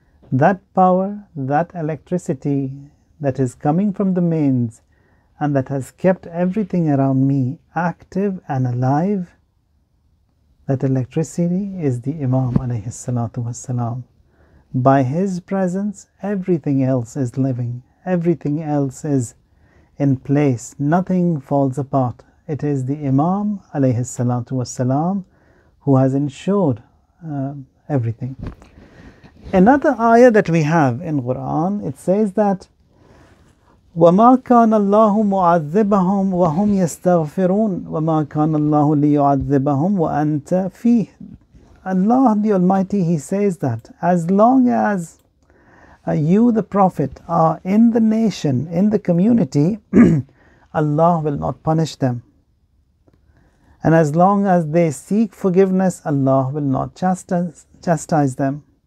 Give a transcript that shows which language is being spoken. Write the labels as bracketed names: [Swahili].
[English] That power, that electricity that is coming from the mains and that has kept everything around me active and alive, that electricity is the Imam alayhi salatu wassalam. By his presence, everything else is living, everything else is in place, nothing falls apart. It is the Imam alayhi salatu wassalam who has ensured everything. Another ayah that we have in Quran, it says that [Arabic] وَمَا كَانَ اللَّهُ مُعَذِّبَهُمْ وَهُمْ يَسْتَغْفِرُونَ وَمَا كَانَ اللَّهُ لِيُعَذِّبَهُمْ وَأَنْتَ فِيهِ. [English] Allah the Almighty, He says that as long as you, the Prophet, are in the nation, in the community, Allah will not punish them. And as long as they seek forgiveness, Allah will not chastise them.